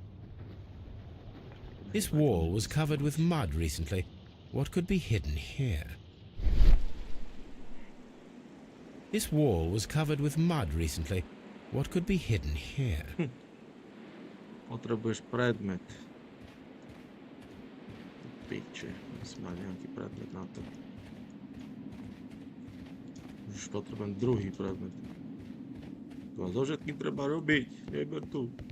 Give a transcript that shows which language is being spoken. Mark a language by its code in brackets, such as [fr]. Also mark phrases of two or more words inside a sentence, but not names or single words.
[en] This wall was covered with mud recently. What could be hidden here? This wall was covered with mud recently. What could be hidden here? [sk] Potrebuješ predmet. Piče, musím mať nejaký predmet na to. Už potrebujem druhý predmet. To zo všetkým treba robiť, neber tu.